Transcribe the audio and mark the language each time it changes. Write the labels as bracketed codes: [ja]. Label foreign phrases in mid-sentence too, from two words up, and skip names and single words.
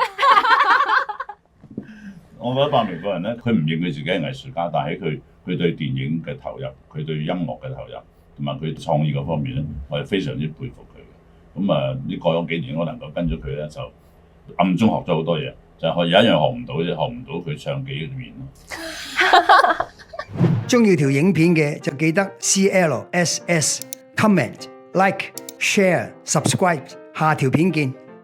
[yue] 我覺得百鳴個人咧，佢唔認佢自己係藝術家，但係佢對電影嘅投入，佢對音樂嘅投入，同埋佢創意嗰方面咧，我係非常之佩服佢嘅。咁呢過咗幾年，我能夠跟咗佢咧，就暗中學咗好多嘢，就係有一樣學唔到啫，學唔到佢唱幾個面咯。中意條影片嘅就記得 CLSS [en] comment like share subscribe， [yue] 下條片見。